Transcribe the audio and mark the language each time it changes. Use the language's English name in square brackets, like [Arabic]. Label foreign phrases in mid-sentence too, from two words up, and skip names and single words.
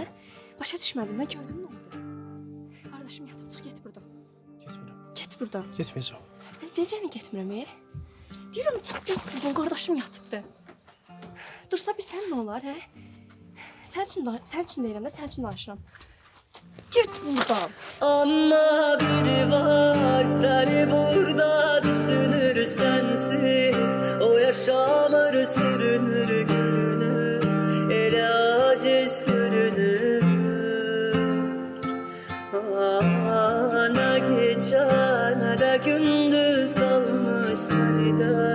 [Azerbaijani] Başa düşmədin də, gördün nə oldu? Qardaşım yatıb çıx, get buradan. Getmirəm. Get buradan. Getməyəcəm. Necəni getmirəm, Deyirəm, çıx, get buradan, qardaşım yatıbdı. Dursa bir sən nə olar, hə? Sən üçün deyirəm də, sən üçün danışıram. Get buradan. [Turkish] Ama biri var seni burada düşünür sensiz. O yaşamır sürünür görünür. Ele aciz görünür. Ne gece ne de gündüz kalmış seni de.